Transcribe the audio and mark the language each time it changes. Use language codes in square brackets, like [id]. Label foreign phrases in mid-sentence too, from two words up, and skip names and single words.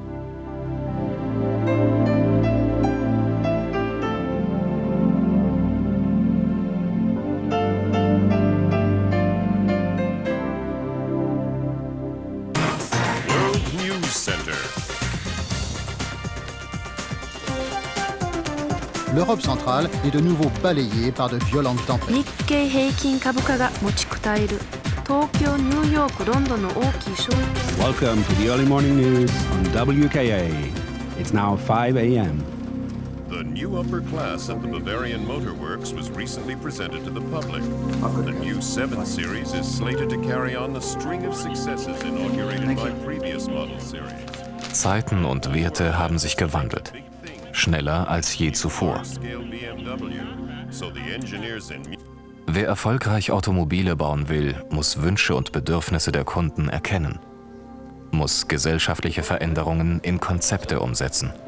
[en] World News Center. [fr] L'Europe centrale est de nouveau balayée par de violentes tempêtes. [ja] 日経平均株価が持ちこたえる東京、ニューヨーク、ロンドンの大きい衝撃。 [en] Welcome to the early morning news on WKA. It's now 5 a.m. The new upper class at the Bavarian Motor Works was recently presented to the public. The new 7 Series is slated to carry on the string of successes inaugurated by previous model series. [de] Zeiten und Werte haben sich gewandelt. Schneller als je zuvor. Wer erfolgreich Automobile bauen will, muss Wünsche und Bedürfnisse der Kunden erkennen. Muss gesellschaftliche Veränderungen in Konzepte umsetzen.